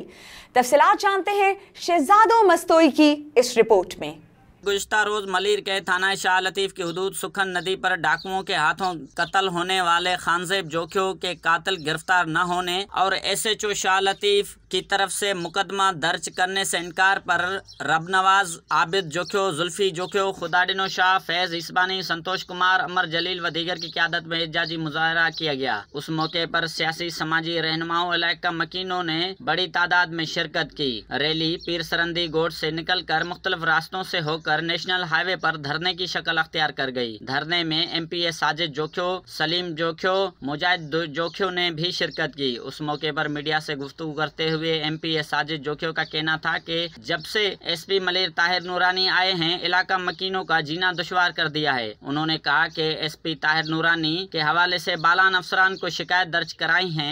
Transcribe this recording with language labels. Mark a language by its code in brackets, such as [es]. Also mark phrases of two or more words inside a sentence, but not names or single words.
[ur] تفصیلات جانتے ہیں شہزادو مستوئی کی اس رپورٹ میں. گزشتہ روز ملیر کے تھانہ شاہ لطیف کی حدود سکھن ندی پر ڈاکوؤں کے ہاتھوں قتل ہونے والے خانزیب جوکھیو کے قاتل گرفتار نہ ہونے اور SHO شاہ لطیف کی طرف سے مقدمہ درج کرنے سے انکار پر ربنواز، عابد جوکھیو، ذلفی جوکھیو، خدا ڈنو شاہ، فیض اصبانی, سنتوش کمار، امر جلیل و دیگر کی قیادت میں احتجاجی مظاہرہ کیا گیا. اس موقع پر سیاسی سماجی رہنماؤں علاقہ مکینوں نے بڑی تعداد میں شرکت کی. ریلی پیر سرندی گوٹھ سے نکل کر مختلف راستوں سے ہو کر نیشنل ہائی وے پر دھرنے کی شکل اختیار کر گئی. دھرنے میں MPA ساجد جوکھیو، سلیم جوکھیو، مجاہد جوکھیو نے بھی شرکت کی. اس موقع پر میڈیا سے گفتگو کرتے ہوئے MPA ساجد جوکھیو کا کہنا تھا کہ جب سے SP ملیر طاہر نورانی آئے ہیں علاقہ مکینوں کا جینا دشوار کر دیا ہے. انہوں نے کہا کہ SP طاہر نورانی کے حوالے سے بالا افسران کو شکایت درج کرائی ہیں.